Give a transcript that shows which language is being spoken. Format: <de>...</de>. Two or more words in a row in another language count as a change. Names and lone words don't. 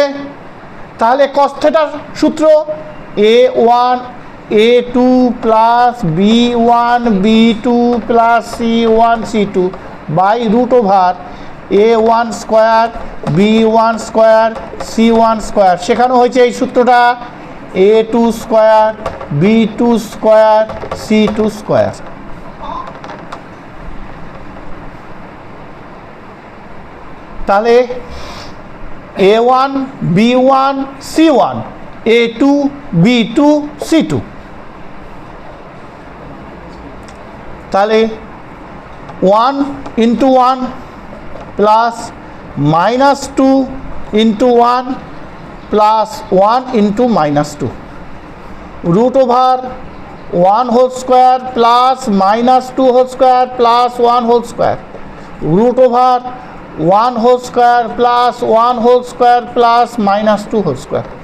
<bn>তাহলে cos থিটার সূত্র</bn> <en>a1 a2 plus b1 b2 plus c1 c2 by √over a1 square b1 square c1 square.</en> <bn>শেখানো হয়েছে এই সূত্রটা</bn> <en>a2 square b2 square c2 square.</en> <bn>তাহলে a1 b1 c1 a2 b2 c2, তাহলে 1 ×</bn> <en>1 plus -2 × 1 plus 1 × -2 √over 1 whole square plus -2 whole square plus 1 whole square √over 1 whole square plus 1 whole square plus -2 whole square.</en>